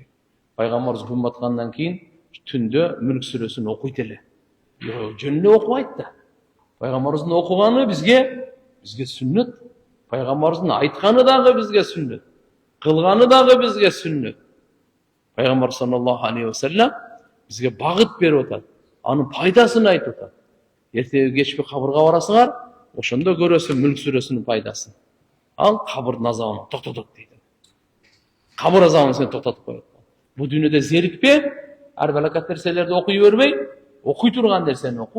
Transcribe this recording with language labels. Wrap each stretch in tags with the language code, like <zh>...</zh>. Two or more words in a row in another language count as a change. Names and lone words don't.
<ky>Пайгамбарыбыз күн баткандан кийин түндө Мүлк сүрөсүн окуйт эле. Жөн эле окубайт да. Пайгамбарыбыздын окуганы бизге сүннөт. Пайгамбарыбыздын айтканы дагы бизге сүннөт. Кылганы дагы бизге сүннөт. Пайгамбар</ky> <ar>صلى الله عليه وسلم</ar> <ky>бизге багыт берип атат. Анын пайдасын айтып атат. Эртеби кечпи кабырга барасыңар, ошондо көрөсүң Мүлк сүрөсүнүн пайдасын. Ал кабырдын азабын токтотот дейт. Кабыр азабын сени токтотуп коет. Бу дүйнөдө зерикпе, ар балакат нерселерди окуй бербей, окуй турган нерсени оку.</ky>